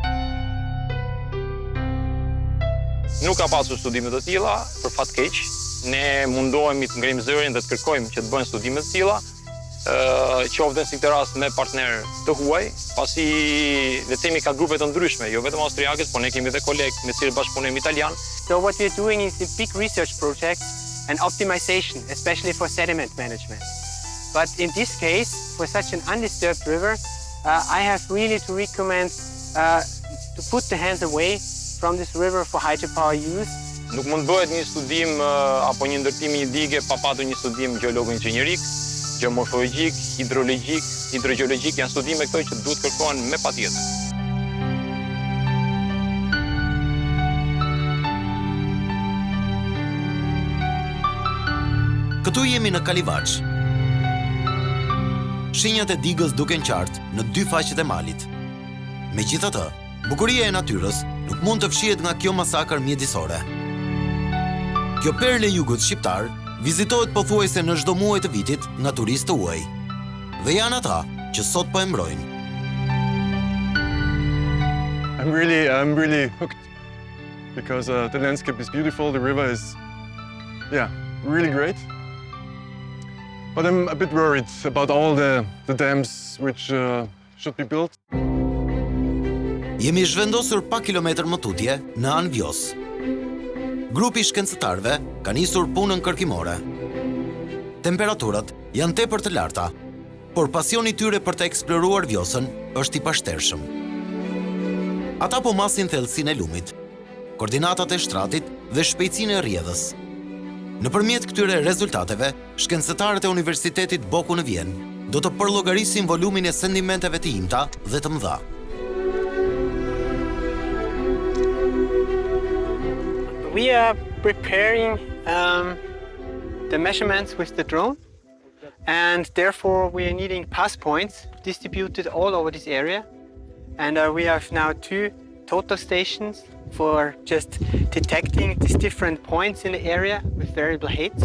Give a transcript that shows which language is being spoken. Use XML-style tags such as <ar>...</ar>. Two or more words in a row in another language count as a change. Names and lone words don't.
<sq>Nuk ka pasur studime të tilla, për fat keq. ne mundohemi të ngrimë zërin dhe të kërkojmë që të bëjnë studime të tilla, qoftë si këtë rast me partner të huaj, pasi le të themi ka grupe të ndryshme, jo vetëm austriake, por ne kemi edhe kolegë me të cilët bashkëpunojmë italian.</sq> <en>So what we're doing is a big research project and optimization, especially for sediment management. But in this case, for such an undisturbed river, I have really to recommend to put the hands away from this river for hydropower use.</en> <sq>Nuk mund bëhet një studim apo një ndërtim një dige pa patur një studim gjeologo-inxhinierik, geomorfologjik, hidrologjik, hidrogeologjik, janë studime këto që duhet kërkohen me patjetër. Këtu jemi në Kalivaç. Shenjat e digës duken qartë në dy faqet e malit. Megjithatë, bukuria e natyrës nuk mund të fshihet nga kjo masakër mjedisore. Kjo perle e jugut shqiptar vizitohet pothuajse në çdo muaj të vitit nga turistë të huaj. Dhe janë ata që sot po e mbrojnë.</sq> <en>I'm really hooked because the landscape is beautiful, the river is, really great. But I'm a bit worried about all the dams which should be built.</en> <sq>Jemi zhvendosur pak kilometër më tutje në anë Vjos. Grupi shkencëtarëve ka nisur punën kërkimore. Temperaturat janë tepër të larta, por pasioni tyre për të eksploruar Vjosën është i pashtershëm. Ata po masin thellësinë e lumit, koordinatat e shtratit dhe shpejtësinë e rrjedhës. Nëpërmjet këtyre rezultateve, shkencëtarët e Universitetit Boku në Vjenë do të përllogarisin volumin e sedimenteve të imta dhe të mëdha.</sq> <en>We are preparing the measurements with the drone, and therefore we are needing pass points distributed all over this area. And we have now 2 total stations for just detecting these different points in the area with variable heights.</en>